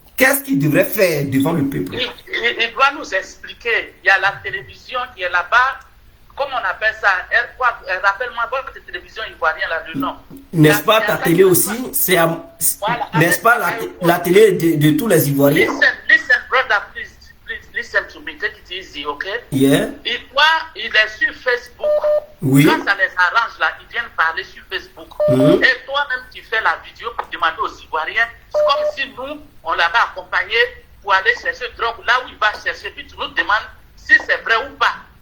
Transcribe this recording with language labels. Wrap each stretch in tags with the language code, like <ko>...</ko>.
<fr>Qu'est-ce qu'il devrait faire devant le peuple? Il doit nous expliquer. Il y a la télévision qui est là-bas. Comment on appelle ça? Rappelle-moi votre télévision ivoirienne, là, le nom. N'est-ce pas ta télé aussi? Voilà. N'est-ce pas la télé de tous les Ivoiriens?</fr> <en>Listen, brother, please listen to me. Take it easy, okay? Yeah.</en> <fr>Il est sur Facebook. Oui. Quand ça les arrange, là, ils viennent parler sur Facebook. Et toi-même, tu fais la vidéo pour demander aux Ivoiriens. C'est comme si nous, on l'avait accompagné pour aller chercher drogue là où il va chercher. Puis tu nous demandes si c'est vrai ou pas.</fr>